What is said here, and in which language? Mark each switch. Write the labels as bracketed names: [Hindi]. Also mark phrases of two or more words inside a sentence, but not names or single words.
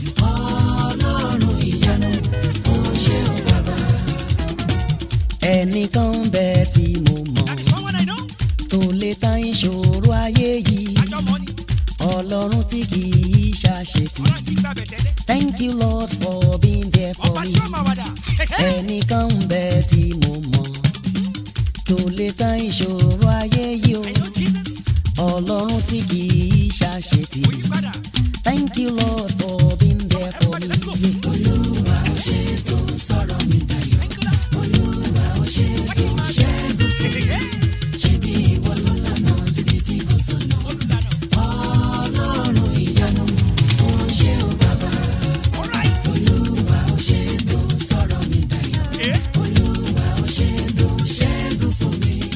[Yoruba] Ọlọ́run ìyanu, ó ṣe o bàbá. Ẹnìkan ń bẹ tí mo mọ̀, tó lè tán ìṣòro ayé yìí. Ọlọ́run tí kì í ṣàṣetì. [English] Thank you, Lord, for being there for me. [Yoruba] Ẹnìkan ń bẹ tí mo mọ̀, tó lè tán ìṣòro ayé yìí o. Ọlọ́run tí kì í ṣàṣetì. [English] Thank you, Lord, for being there for me. [Yoruba] Olúwa, ó ṣe tó sọ̀rọ̀ mi dayọ̀. Olúwa, ó ṣe tó ṣẹ́gun fún mi. Ṣebí ìwọ ló lànà síbi tí kò sọ̀nà. Ọlọ́run ìyanu, ó ṣe o bàbá. Olúwa, ó ṣe tó sọ̀rọ̀ mi dayọ̀. Olúwa, ó ṣe tó ṣẹ́gun fún mi.